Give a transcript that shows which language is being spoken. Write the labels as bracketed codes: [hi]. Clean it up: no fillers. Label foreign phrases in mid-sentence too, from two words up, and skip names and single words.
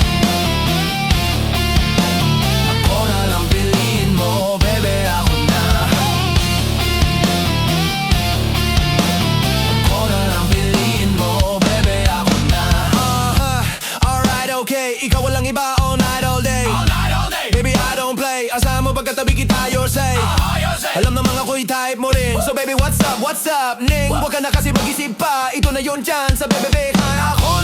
[tl] Ako na lang piliin mo, bebe, ako na. Ako na lang piliin mo, bebe, ako na. [en] Alright, okay, [tl] ikaw walang iba [en] all night, all day. Baby, I don't play, [tl] asahan mo pagkatabi kita, [en] your say. [tl] Alam ng mga ko'y type mo rin. [en] So baby, what's up, ning? [tl] Huwag ka na kasi mag-isip pa, ito na yon chance sa bebe, ako